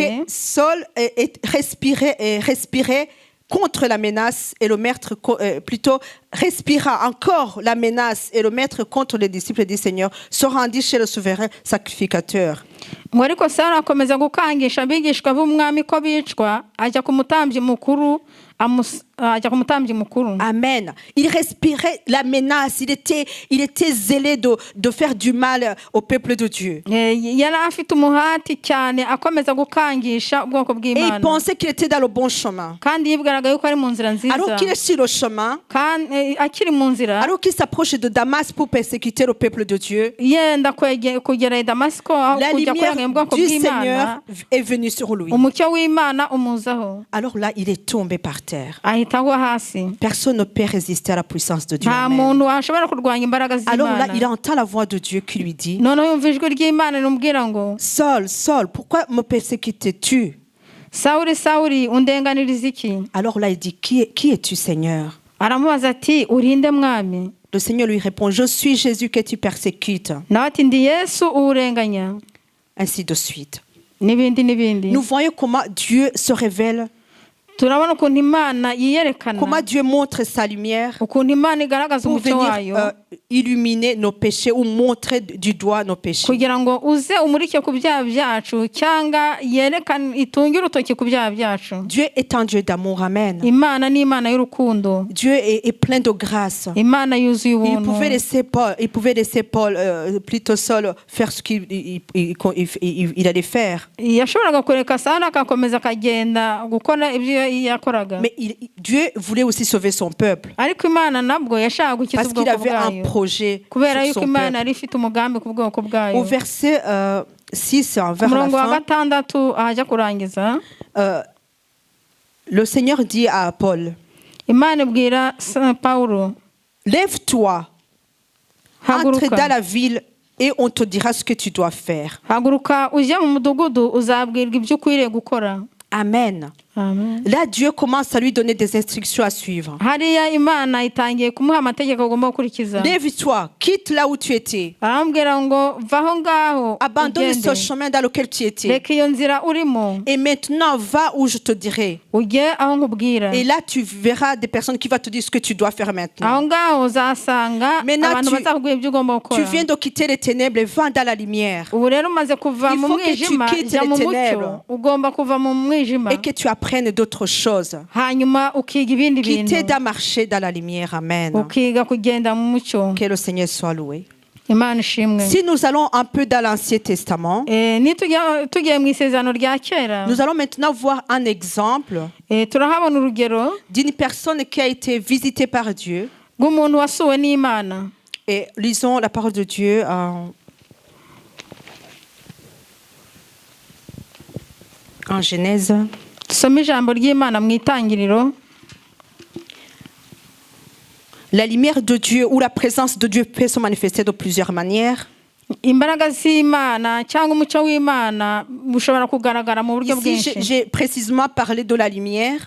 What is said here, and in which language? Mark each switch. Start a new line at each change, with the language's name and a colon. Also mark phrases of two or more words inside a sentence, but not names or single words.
French: que Saul respirait contre la menace et le maître, plutôt respira encore la menace et le maître contre les disciples du Seigneur se rendit chez le souverain sacrificateur.
Kinyarwanda: ngo ariko Sawuli akomeza gukangisha abigishwa b'umwami ko bicwa ajya ku mutambyi mukuru
French: Amen. Il respirait la menace. Il était zélé de faire du mal au peuple de Dieu.
Kinyarwanda: yari afite umuhati cyane akomeza gukangisha ubwoko
French: Et il
Kinyarwanda: bw'Imana
French: pensait qu'il était dans le bon chemin.
Kinyarwanda: kandi yibwiraga yuko ari mu nzira nziza
French: Alors qu'il est sur le chemin,
Kinyarwanda: kandi akiri mu nzira
French: alors qu'il s'approche de Damas pour persécuter le peuple de Dieu,
Kinyarwanda: yenda kugera i Damasiko aho
French: la
Kinyarwanda: kujya kuranga
French: lumière
Kinyarwanda: ubwoko
French: du
Kinyarwanda: bw'Imana
French: Seigneur est venue sur lui.
Kinyarwanda: umucyo w'Imana umuzaho
French: Alors là, il est tombé par terre.
Kinyarwanda: ahita agwa hasi.
French: Personne ne peut résister à la puissance de Dieu.
Kinyarwanda: nta Amen. muntu washobora kurwanya imbaraga
French: Alors là,
Kinyarwanda: z'Imana.
French: il entend la voix de Dieu qui lui dit,
Kinyarwanda: noneho yumva ijwi ry'Imana rimubwira ngo
French: Saul, Saul, pourquoi me persécutes-tu?
Kinyarwanda: Sawuli Sawuli undenganiriza iki?
French: Alors là, il dit, qui es-tu, Seigneur?
Kinyarwanda: aramubaza ati urinde mwami?
French: Le Seigneur lui répond, je suis Jésus que tu persécutes.
Kinyarwanda: nawe ati ndi Yesu uwurenganya.
French: Ainsi de suite.
Kinyarwanda: n'ibindi n'ibindi.
French: Nous voyons comment Dieu se révèle,
Kinyarwanda: turabona ukuntu Imana yiyerekana
French: comment Dieu montre sa lumière
Kinyarwanda: ukuntu Imana igaragaza
French: pour
Kinyarwanda: umucyo
French: venir
Kinyarwanda: wayo
French: illuminer nos péchés ou montrer du doigt nos péchés.
Kinyarwanda: kugira ngo uze umurike ku byaha byacu cyangwa yerekane itunge urutoki ku byaha byacu.
French: Dieu est un Dieu d'amour, amen.
Kinyarwanda: Imana ni Imana y'urukundo.
French: Dieu est plein de grâce.
Kinyarwanda: Imana yuzuye
French: Il
Kinyarwanda: ubuntu.
French: pouvait laisser Paul plutôt seul faire ce qu'il allait faire.
Kinyarwanda: Yashoboraga kureka Sawuli akakomeza akagenda gukora ibyo yakoraga.
French: Mais Dieu voulait aussi sauver son peuple.
Kinyarwanda: Ariko Imana nabwo yashaka gukiza
French: Parce qu'il
Kinyarwanda: ubwoko
French: avait un
Kinyarwanda: bwayo.
French: projet
Kinyarwanda: Kubera
French: sur
Kinyarwanda: yuko
French: son
Kinyarwanda: Imana
French: peuple.
Kinyarwanda: yari ifite umugambi ku bwoko
French: Au
Kinyarwanda: bwayo.
French: verset 6, vers la
Kinyarwanda: Umurongo wa
French: fin,
Kinyarwanda: gatandatu ahajya kurangiza,
French: le Seigneur dit à Paul,
Kinyarwanda: Imana ibwira Pawulo,
French: lève-toi, entre dans
Kinyarwanda: haguruka
French: la ville et on te dira ce que tu dois faire.
Kinyarwanda: haguruka ujye mu mudugudu uzabwirwa ibyo ukwiriye gukora.
French: Amen. Amen. Là, Dieu commence à lui donner des instructions à suivre.
Kinyarwanda: Hariya Imana itangiye kumuha amategeko agomba gukurikiza.
French: Lève-toi, quitte là où tu étais.
Kinyarwanda: Arambwira ngo vaho ngaho
French: Abandonne ce
Kinyarwanda: ugende,
French: chemin dans lequel tu étais.
Kinyarwanda: reka iyo nzira urimo
French: Et maintenant, va où je te dirai.
Kinyarwanda: ujye aho nkubwira.
French: Et là, tu verras des personnes qui vont te dire ce que tu dois faire maintenant.
Kinyarwanda: aho ngaho uzasanga
French: Maintenant,
Kinyarwanda: abantu bazakubwira ibyo ugomba
French: Tu
Kinyarwanda: gukora.
French: viens de quitter les ténèbres et va dans la lumière.
Kinyarwanda: Ubu rero umaze kuva
French: Il
Kinyarwanda: mu
French: faut que tu
Kinyarwanda: mwijima
French: quittes
Kinyarwanda: jya
French: les
Kinyarwanda: mu
French: ténèbres.
Kinyarwanda: mucyo, ugomba kuva mu mwijima
French: Et que tu apprennes d'autres choses.
Kinyarwanda: hanyuma ukiga ibindi
French: Quitter
Kinyarwanda: bintu,
French: de marcher dans la lumière. Amen.
Kinyarwanda: ukiga kugenda mu mucyo.
French: Que le Seigneur soit loué.
Kinyarwanda: Imana ishimwe.
French: Si nous allons un peu dans l'Ancien Testament,
Kinyarwanda: tugiye mu isezerano rya kera,
French: nous allons maintenant voir un exemple
Kinyarwanda: turahabona urugero
French: d'une personne qui a été visitée par Dieu.
Kinyarwanda: rw'umuntu wasuwe n'Imana.
French: Et lisons la parole de Dieu en Genèse.
Kinyarwanda: Dusome ijambo ry'Imana mu itangiriro.
French: La lumière de Dieu ou la présence de Dieu peut se manifester de plusieurs manières.
Kinyarwanda: Imbaraga z'Imana cyangwa umucyo w'Imana bushobora kugaragara mu buryo
French: Ici,
Kinyarwanda: bwinshi.
French: j'ai précisément parlé de la lumière.